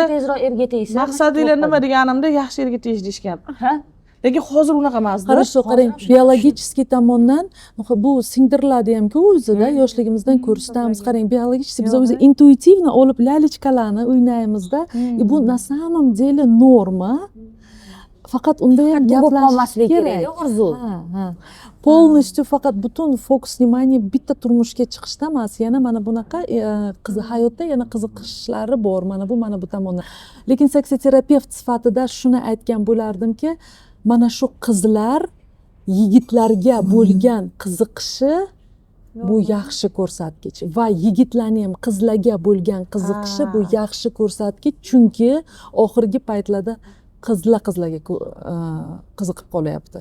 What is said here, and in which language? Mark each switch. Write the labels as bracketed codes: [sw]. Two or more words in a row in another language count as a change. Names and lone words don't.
[uz] tezroq erga tegsa maqsadinglar nima deganimda yaxshi erga tegish deyishgan lekin hozir unaqa emas хорошо qarang biologический tomondan bu singdiriladi hamku o'zida yoshligimizdan ko'rishamiz qarang biologический biz o'zi intuitivno olib lalichkalarni o'ynaymizda bu [ru] на самом деле [uz] norma faqat unda ham bo'lib gaplash qolmasligi kerak. kerak orzu. Ha. Полностью faqat butun fokus внимание bitta turmushga chiqishda emas, yana mana bunaqa hayotda yana qiziqishlari bor. Mana bu tomondan. Lekin seksiterapevt sifatida shuni aytgan bo'lardimki, mana shu qizlar yigitlarga bo'lgan qiziqishi bu yaxshi ko'rsatkich va yigitlarning ham qizlarga bo'lgan qiziqishi bu yaxshi ko'rsatkich, chunki oxirgi paytlarda qizlarga qiziqib qolyapti.